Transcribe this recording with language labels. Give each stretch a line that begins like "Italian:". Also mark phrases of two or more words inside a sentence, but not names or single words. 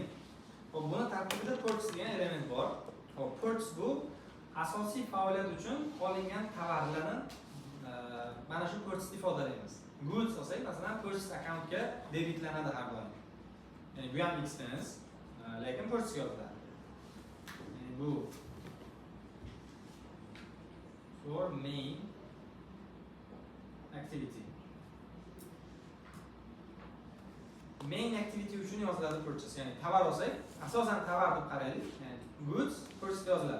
Uzbek: Xo'p, buni tarkibida purchase degan element bor. Xo'p, purchase bu asosiy faoliyat uchun olingan tovarlarni mana shu purchase ifodalaymiz. Goods olsak, masalan,
English: purchase accountga
Uzbek: debitlanadi har doim. Ya'ni bu ham expense, lekin purchase yoziladi.
English: Bu for main activity. Main activity
Uzbek: uchun yoziladi purchase, ya'ni tovar olsak, asosan tovar deb qaraylik, ya'ni
English: goods purchase
Uzbek: yoziladi.